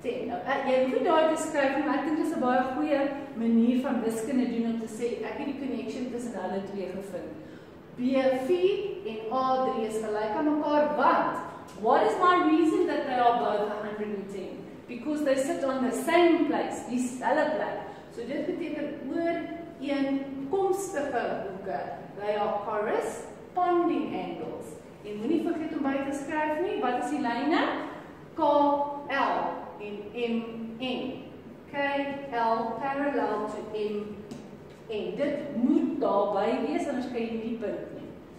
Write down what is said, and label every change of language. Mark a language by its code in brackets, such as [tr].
[af] Nou, jy hoef nie daar te skryf, maar ek dink dit is 'n baie goeie manier van wiskunde doen om te sê, ek het die connection tussen hulle twee gevind. B4 en A3 is gelyk aan mekaar, want [en] what is my reason that they are both 110? Because they sit on the same place, [af] dieselfde plek. So dit beteken ooreenkomstige hoeke. [en] They are corresponding angles. [af] En moenie vergeet om by te skryf nie, wat is die lyne? KL en MN. [en] KL parallel to MN. [af] Dit moet daarby wees, anders kan jy nie punt nie.